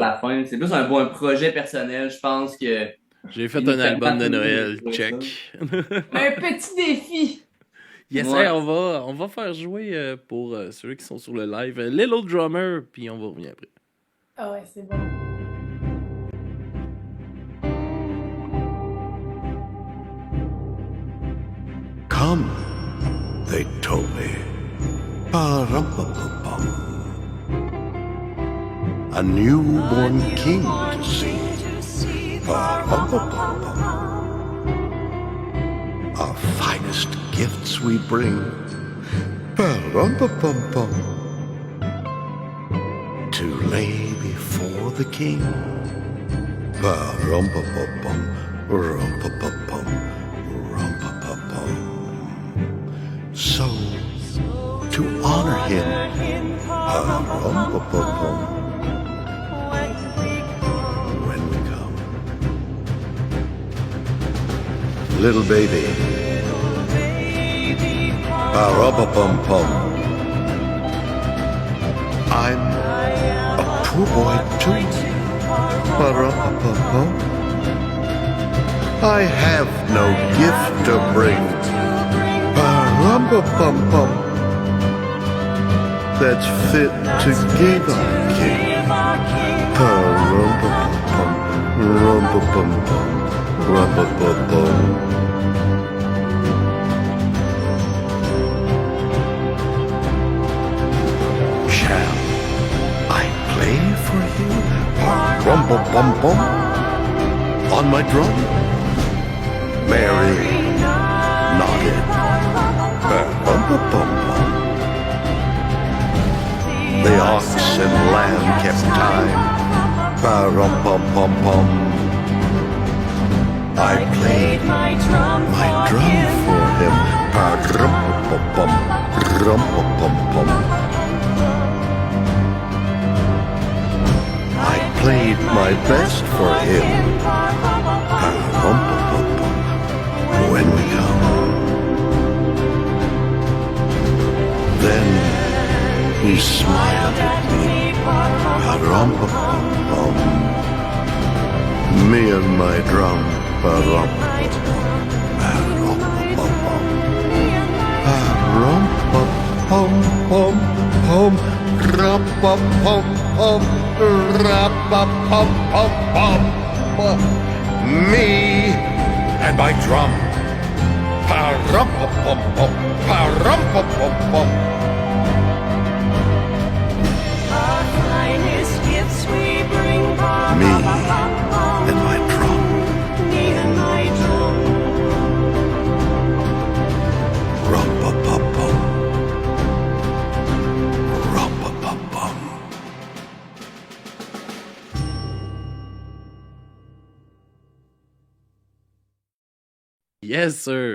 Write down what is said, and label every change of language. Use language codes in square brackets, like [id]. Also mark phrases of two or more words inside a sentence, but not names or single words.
[fr] la fin. C'est plus un projet personnel, je pense que. J'ai fait il nous un album de permet Noël, de jouer check. Un petit défi. Yes, Ouais. hey, on va faire jouer pour ceux qui sont sur le live Little Drummer, puis on va revenir après. Ah ouais, c'est bon. [en] Come, they told me. Ba-rum-pa-pa-bum. A newborn king to see. Ba-rum-pa-pa-bum. Our finest gifts we bring. Ba-rum-pa-pum-pum. To lay before the king. Ba-rum-pa-pa-bum. Rum-pa-pa-bum. Rum-pa-pa-bum. So, to honor him, rum-pa-pa-bum. When we come, little baby, rum-pa-pum-pum. I'm a poor boy too, rum-pa-pum-pum. I have no gift to bring. Ba-rum-pa-pum-pum. That's fit to give our king. Ba-rum-pa-pum-pum. Rum-pa-pum-pum. Rum-pa-pum-pum. Shall I play for you? Ba-rum-pa-pum-pum. On my drum? Mary nodded. Ba-rum-pa-pum-pum. The ox and lamb kept time. Ba-rum-pum-pum-pum. I played my drum for him. Ba-rum-pum-pum. Rum-pum-pum-pum. I played my best for him. Ba-rum-pum-pum-pum. When we come, then he smiled at me. Ba-rum-pum-pum. Me and my drum. Ba-rum-pum-pum. Ba-rum-pum-pum. Ba-rum-pum-pum-pum. Ra-pum-pum-pum. Ra-pum-pum-pum. Me and my drum. Pa-rum-pum-pum-pum. Pa-rum-pum-pum-pum. Me and my drum. Rum-pa-pum-pum. Rum-pa-pum-pum. Yes, sir.